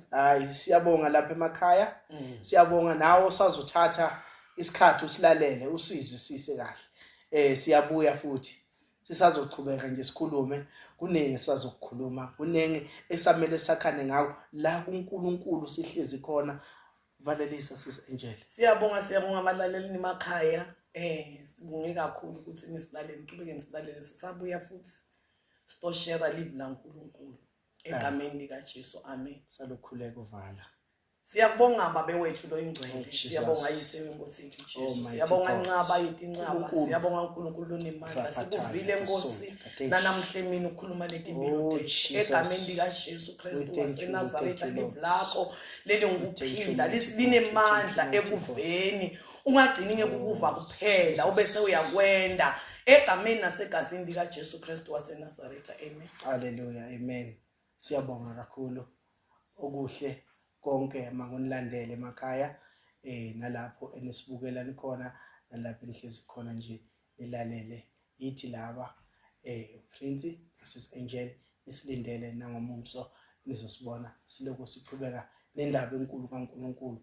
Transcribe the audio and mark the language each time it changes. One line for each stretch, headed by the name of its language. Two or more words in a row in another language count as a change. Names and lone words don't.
Zulu: hayi siyabonga lapha emakhaya siyabonga nawe osazothatha isikhathi usilalele usizwe sise kahle siyabuya futhi sisazochubeka nje sikhulume kuningi sisazokukhuluma kuningi esamele sakhane ngawo la kuNkulunkulu sihlezi khona valelisa sis Angel siyabonga abalaleli emakhaya sibonge kakhulu ukuthi nisilalele qhubeke nisilalele sisabuya futhi sto
English: share live
Zulu: la uNkulunkulu egameni lika Jesu amen salokhuleka uvala Siyabonga babe wethu lo ingcwele.
English: Oh, Jesus.
Zulu: Siyabonga Yise wenkosi yethu Jesu.
English: Almighty
Zulu: Siyabonga
English: God.
Zulu: Ncaba yithi Ncaba. uNkulunkulu. Siyabonga uNkulunkulu onemandla. Raphathana, Sikuvile Nkosi Kasonto, nanamhla emini ukukhuluma leti impilo
English: Oh,
Zulu: tethu.
English: Jesus.
Zulu: Egameni lika Jesu
English: We
Zulu: Kristu
English: thank you, we
Zulu: waseNazaretha
English: thank you,
Zulu: live
English: Lord.
Zulu: lakho leli
English: thank you,
Zulu: ngukuphila
English: mighty God.
Zulu: linemandla
English: We thank you, mighty
Zulu: ekuveni. Ungagcini ngekukuva kuphela ubese uyakwenda egameni nasegazini lika Jesu Kristu waseNazaretha. Amen. Hallelujah, amen. Siyabonga kakhulu okuhle konke makunilandele emakhaya nalapho enisibukela nikhona nalapho nihlezi khona nje nilalele yithi laba Prince Mrs Angel isilindele nangomumso nizosibona siloko siqhubeka nendaba enkulu kaNkuluNkulu.